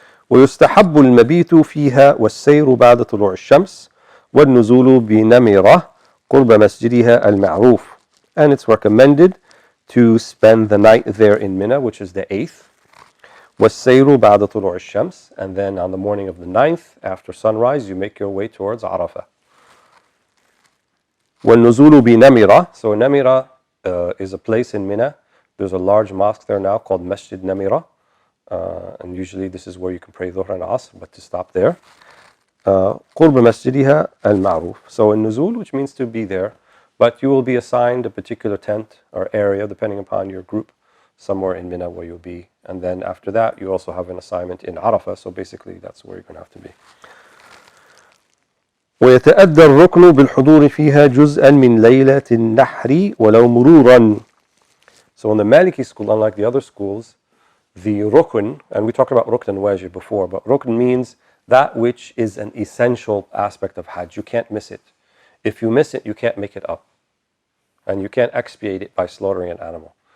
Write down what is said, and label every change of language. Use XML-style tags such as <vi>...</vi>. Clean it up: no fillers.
<ar>ويستحب المبيت فيها والسير بعد طلوع الشمس والنزول بنمرة قرب مسجدها المعروف.</ar> <en>And it's recommended to spend the night there in Mina, which is the 8th.</en> <ar>والسير بعد طلوع الشمس.</ar> <en>And then on the morning of the 9th, after sunrise, you make your way towards Arafah.</en> <ar>والنزول بنمرة.</ar> <en>So Namira is a place in Mina. There's a large mosque there now called Masjid Namira. And usually this is where you can pray Dhuhr and Asr, but to stop there.</en> <ar>قرب مسجدها المعروف.</ar> <en>So in Nuzul, which means to be there, but you will be assigned a particular tent or area depending upon your group, somewhere in Mina where you'll be. And then after that, you also have an assignment in Arafah, so basically that's where you're going to have to be.</en> <ar>ويتأدى الركن بالحضور فيها جزءا من ليلة النحر ولو مرورا.</ar> <en>So in the Maliki school, unlike the other schools, the rukn, and we talked about rukn and wajib before, but rukn means that which is an essential aspect of Hajj. You can't miss it. If you miss it, you can't make it up. And you can't expiate it by slaughtering an animal.</en>